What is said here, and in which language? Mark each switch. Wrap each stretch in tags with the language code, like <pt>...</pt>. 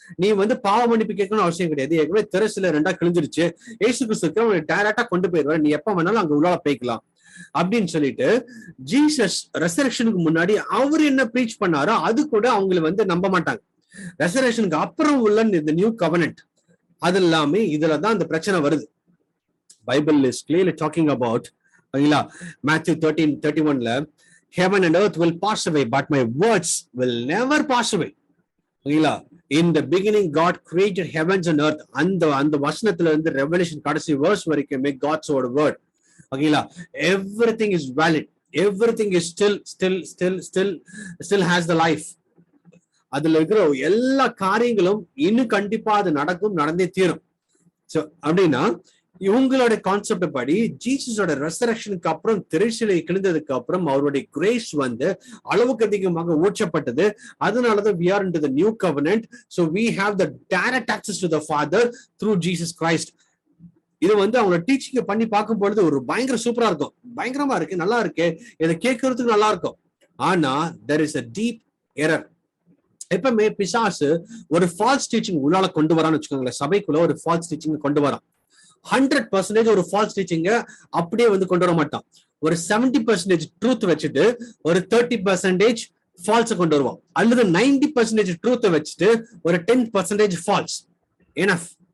<ta>நீ பாவ மன்னிப்பு கேட்கணும் அவசியம் கிடையாது. ஏற்கனவே திரைசில 2ஆ கிழிஞ்சிருச்சு, ஏசு கிறிஸ்துக்கு டைரக்டா கொண்டு போயிடுவாரு, நீ எப்ப வேணாலும் அங்க உள்ளால போய்க்கலாம் அப்படின்னு சொல்லிட்டு ஜீசஸ் ரெசரக்ஷனுக்கு முன்னாடி அவர் என்ன ப்ரீச் பண்ணாரோ அது கூட அவங்களை நம்ப மாட்டாங்க. ரெசரக்ஷனுக்கு அப்புறம் உள்ள இந்த நியூ கவர்னன்ட் அது எல்லாமே இதுலதான் அந்த பிரச்சனை வருது.</ta> <en>Bible is clearly talking about,</en> <ta>ஓகேங்களா,</ta> <en>Matthew 13:31ல heaven and earth will pass away but my words will never pass away. ஓகேங்களா? in the beginning God created heavens and earth.</en> <ta>அந்த வசனத்துல இருந்து ரெவலேஷன் கடைசி வேர்ஸ் வரைக்குமே</ta> <en>God's word.</en> <ta>ஓகேங்களா?</ta> <en>everything is valid, everything is still has the life.</en> <ta>அதுல இருக்கிற எல்லா காரியங்களும் இன்னும் கண்டிப்பா அது நடக்கும், நடந்தே தீரும். சோ அப்படின்னா இவங்களோட கான்செப்ட் படி ஜீசஸோட ரெசரக்ஷனுக்கு அப்புறம் திரைச்சிலை கிழிந்ததுக்கு அப்புறம் அவருடைய கிரேஸ் அளவுக்கு அதிகமாக ஊற்றப்பட்டது. அதனாலதான்</ta> <en>we are into the new covenant, so we have the direct access to the Father through Jesus Christ.</en> <ta>இது அவங்க டீச்சிங் பண்ணி பார்க்கும் பொழுது ஒரு பயங்கர சூப்பரா இருக்கும், பயங்கரமா இருக்கு, நல்லா இருக்கு, இதை கேட்கறதுக்கு நல்லா இருக்கும். ஆனா</ta> <en>there is a deep error.</en> <ta>எப்பவுமே பிசாசு ஒரு ஃபால்ஸ் டீச்சிங் உள்ளால கொண்டு வரான்னு வச்சுக்கோங்களேன். சபைக்குள்ள ஒரு ஃபால்ஸ் டீச்சிங் கொண்டு வரான். 100% ஒரு ஃபால்ஸ் டீச்சிங்க அப்படியே கொண்டு வர மாட்டான். ஒரு 70% ட்ரூத் வச்சுட்டு ஒரு 30% ஃபால்ஸ் கொண்டு வருவான். அல்லது 90% ட்ரூத் வச்சுட்டு ஒரு 10% ஃபால்ஸ். எனஃப்.</ta>